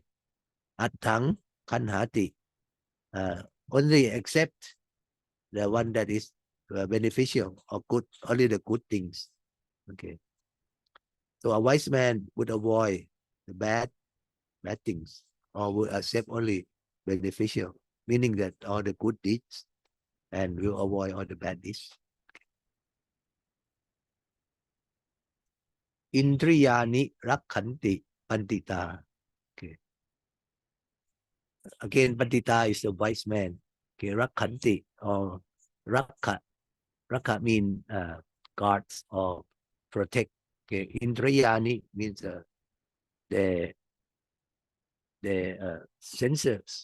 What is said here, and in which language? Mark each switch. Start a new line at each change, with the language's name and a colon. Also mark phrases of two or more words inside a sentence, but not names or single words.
Pali: Attang, kanhati,
English: only accept the one that is beneficial or good, only the good things. Okay. So a wise man would avoid the bad things, or would accept only beneficial, meaning that all the good deeds, and will avoid all the bad deeds.
Pali: Indriyani rakhanti pandita.
English: Okay. Again, pandita is the wise man. Okay, rakhanti or rakha. Rakha means guards or protect. Okay, indriyani means the senses.